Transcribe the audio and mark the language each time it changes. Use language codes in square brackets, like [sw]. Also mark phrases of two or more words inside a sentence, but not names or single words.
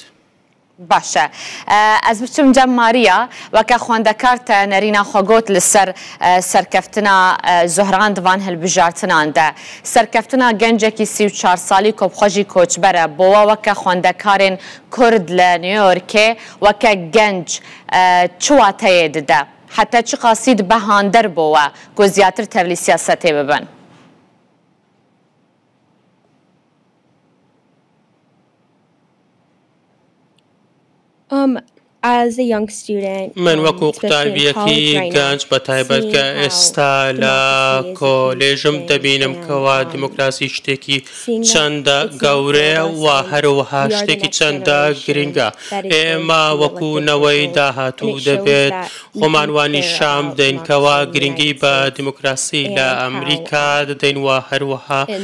[ku] باشە ئەس بچم جەم ماریە وەکە خوێندەکارتە نەرینا خۆگۆت لەسەر سەرکەفتنا زۆهران دوان هەلبژارتناندا سەرکەفتنا گەنجێکی 34 ساڵی کۆبخۆژی کۆچبەرە بۆوە وەکە خوێندەکارێن کورد لە نیویۆرکێ وەکە گەنج چواتەیە ددە حتى چی قاسید بەهاندەر بۆوە گۆ زیاتر تەرلی سیاسەتێ ببن. [en] As a young student, [ckb] من وەکو قوتابیەکی گەنج بە تایبەت کە ئێستا لە کۆلێژم دەبینم کەوا دیموکراسی شتێکی چەندە گەورەیە و هەروەها شتێکی چەندە گرنگە ئێمە وەکوونەوەی داهاتوو دەبێت خۆمانوانی شام بدەین کەوا گرنگی بە دیموکراسی لە ئەمریکا دەدەین و هەروەها